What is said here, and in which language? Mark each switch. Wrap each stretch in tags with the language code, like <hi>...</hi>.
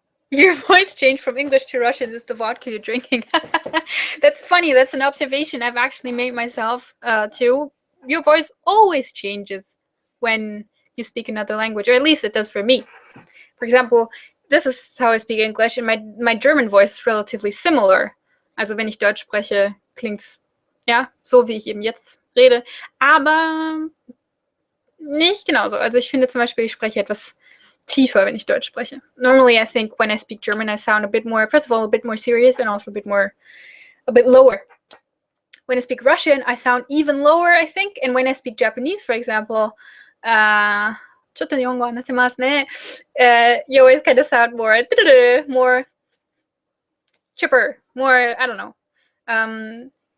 <en>Your voice changed from English to Russian. Is the vodka you're drinking? That's funny. That's an observation I've actually made myself too. Your voice always changes when you speak another language, or at least it does for me. For example, this is how I speak English, and my German voice is relatively similar.</en> <de>Also wenn ich Deutsch spreche, klingt's ja so, wie ich eben jetzt rede, aber nicht genauso. Also ich finde zum Beispiel, ich spreche etwas tiefer, wenn ich Deutsch spreche.</de> <en>Normally, I think when I speak German, I sound a bit more, first of all, a bit more serious, and also a bit lower. When I speak Russian, I sound even lower, I think. And when I speak Japanese, for example, you always kind of sound more chipper, more, I don't know.</en>